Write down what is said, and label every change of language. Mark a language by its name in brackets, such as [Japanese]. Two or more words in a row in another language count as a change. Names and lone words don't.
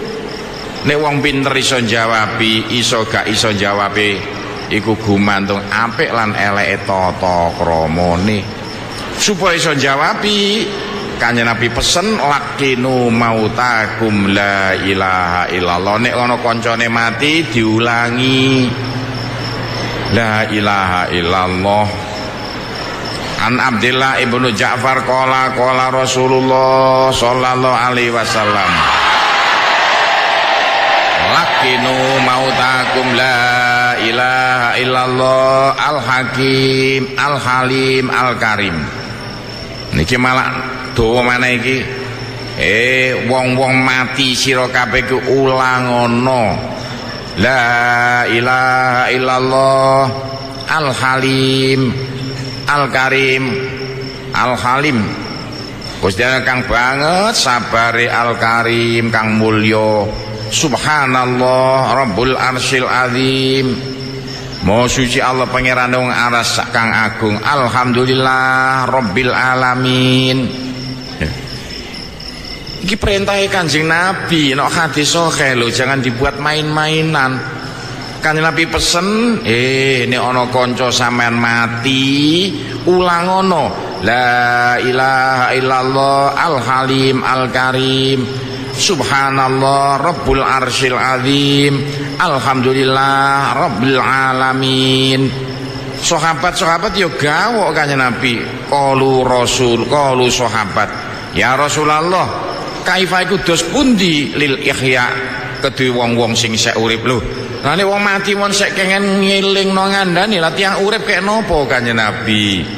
[Javanese] Nek wong pinter iso jawabi, iso gak iso jawabe iku gumantung apik lan eleke tata kramane. Supaya iso jawabi, Kanjeng Nabi pesen [Arabic] لقنوا موتاكم لا إله إلا الله. [Javanese] Nek ana kancane mati diulangi [Arabic] لا إله إلا الله. عن عبد الله بن جعفر قال رسول الله صلى الله عليه وسلم لقنوا موتاكم لا إله إلا الله الحكيم الحليم الكريم. [Javanese] Niki malah dawa maneh iki wong-wong mati sira kabeh ku ulangono [Arabic] لا إله إلا الله الحليم الكريم الحليم. [Javanese] Gusti kang banget sabare al-karim kang mulya. [Arabic] سبحان الله رب العرش العظيم. [Javanese] Maha suci Allah pangeran wong aras kang agung. [Arabic] الحمد لله رب العالمين. [Javanese] Iki perintah Kanjeng Nabi nek hadis sahih lho, [Indonesian] jangan dibuat main-mainan. [Javanese] Kanjeng Nabi pesen nek ana kanca sampean mati ulangono [Arabic] لا إله إلا الله الحليم الكريم. سبحان الله رب العرش العظيم. الحمد لله رب العالمين. [Javanese] Sahabat-sahabat yo gawok Kanjeng Nabi. [Arabic] قالوا رسول، قالوا صحابة، يا رسول الله، كيف [Javanese] iku dos pundi [Arabic] للأحياء [Javanese] kedue wong-wong sing sek urip lho. Lah nek wong mati mon sek kengen ngelingno ngandani lah tiyang urip kek napa Kanjeng Nabi?